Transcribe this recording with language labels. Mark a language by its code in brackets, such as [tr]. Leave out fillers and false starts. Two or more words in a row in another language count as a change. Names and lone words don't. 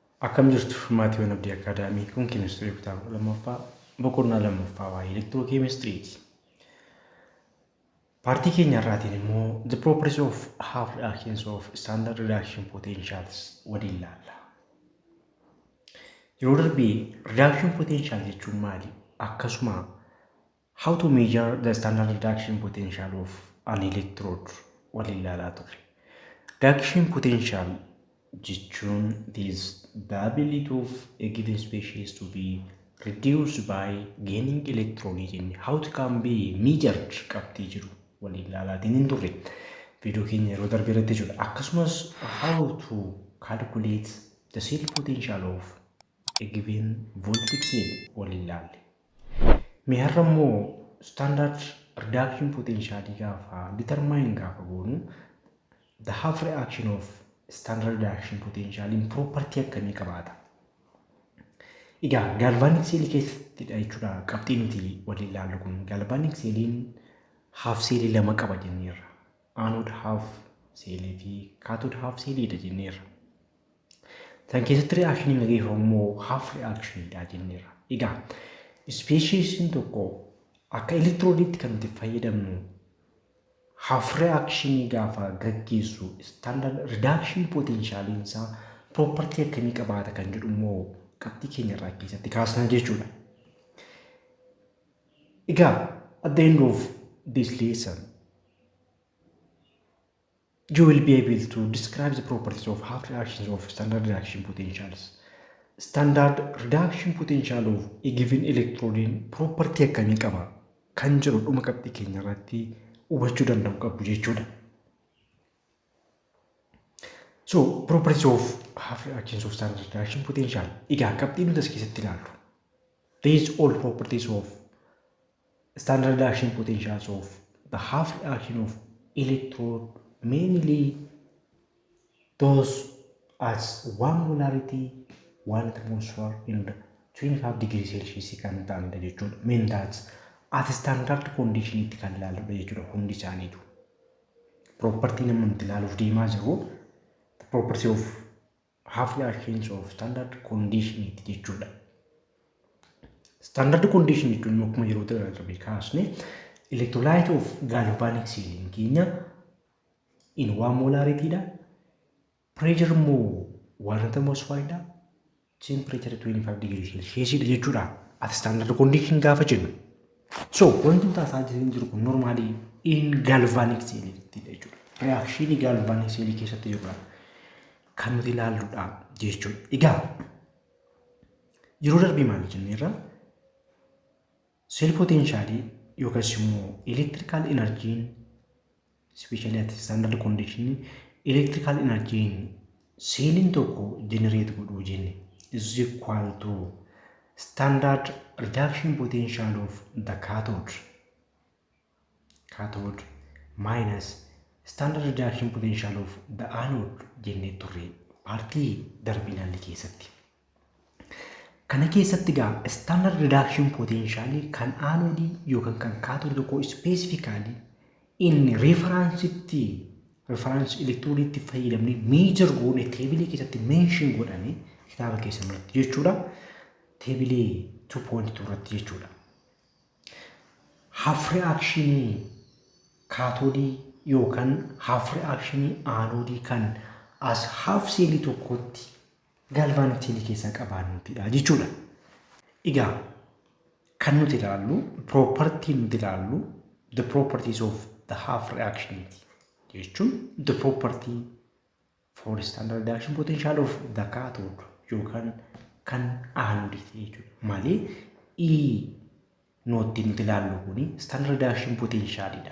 [om] Akkam jirtu Maatiiwwan Abdii Akaadaamii kun keemistirii kutaa lammaffaa boqonnaa lammaffaa waa'ee elektirookeemistiriiti. Paartii keenya irraatiin immoo [en] the properties of half reactions of standard reaction potentials [om] waliin ilaalla. Yeroo darbee [en] reaction potential [om] jechuun maali? [en] Akkasuma how to measure the standard reaction potential of an electrode [om] waliin ilaalaa turre. [en] Reaction potential jechuun is the ability of a given species to be reduced by gaining electrons in how it can be measured [om] qabxii jiru waliin ilaalaatiin hin turre viidiyoo keenya yeroo darbee irratti jechuudha. [en] Akkasumas how to calculate the cell potential of a given voltaic cell [om] waliin ilaalle. Mee har'a immoo [en] standard reduction potential gaafa determine [om] gaafa goonu [en] the half reaction of standard reaction potential in property [om] akkamii qabaata? Egaa [en] galvanic cell [om] keessattidha jechuudha qabxii nuti waliin ilaallu kun. Galvanic celliin [en] half cell [om] lama qaba jenneerra. [en] Anode half cell [om] fi [en] cathode half cellidha [om] jenneerra. Tan keessatti reaction gaggeeffamu immoo [en] half reactionidha [om] jenneerra. Egaa species tokko akka electrodiitti kan nuti fayyadamnu [en] half reaction [om] gaafa gaggeessu [en] standard reduction potential [om] isaa property akkamii qabaata kan jedhu immoo qabxii keenya irraa keessatti kaasna jechuudha. [en] Egaa at the end of this lesson you will be able to describe the properties of half reactions of standard reaction potentials. Standard reduction potential of a given electrode property [om] akkamii qaba kan jedhu dhuma qabxii keenya irratti hubachuu danda'u qabu jechuudha. [en] So properties of half reactions of standard reaction potential. [om] Egaa qabxii nuti as keessatti ilaallu. [en] These all properties of standard reaction potentials of the half reaction of electrode mainly those as 1 molarity 1 atmosphere and 25 degrees Celsius [om] kan ta'anidha jechuudha. [en] Mean that at standard condition [om] itti kan ilaaludha jechuudha hundi isaaniitu. Property nama nuti ilaaluuf deemaa jiru [en] the property of half reactions of standard condition [om] itti jechuudha. [en] Standard condition [om] jechuun akkuma yeroo darbee kaasne [en] electrolyte of galvanic cell keenya in 1 molarity dha. [om] Pressure immoo 1 atmosphere dha. [en] Temperature 25 degrees Celsius [om] dha jechuudha [en] at standard condition [om] gaafa jennu. So wanti taasaa jiru kun normally [en] in galvanic cell [om] jechuudha. Reaction [en] galvanic cell [om] keessatti jirudha kan nuti ilaalludha jechuudha. Egaa yeroo darbee maal jenneerra [en] cell potential [om] yookaas immoo [en] electrical energy especially at standard condition electrical energy [om] cellin tokko [en] generate [om] godhuu jenne [en] is equal to standard reduction potential of the cathode minus standard reduction potential of the anode [om] jennee turre paartii darbinaalli keessatti. Kana keessatti gaa [en] standard reduction potential [om] kan anode yookaan kan cathode tokko specifically [en] in reference electrode [om] itti fayyadamne measure goone table keessatti mention godhame kitaaba keessatti jechuudha. Table 2.2 irratti jechuudha. [en] Half reaction cathode [om] yookaan [en] half reaction anode [om] kan as [en] half cell [om] tokkotti [en] galvanic cell [om] keessa qabaannutidha jechuudha. Egaa kan nuti ilaallu property nuti ilaallu [en] the properties of the half reaction jechuun the property for standard reaction potential of the cathode [om] yookaan kan [en] anode jechuudha. [om] Malee nootti nuti ilaallu kuni [en] standard reaction potential [om] dha.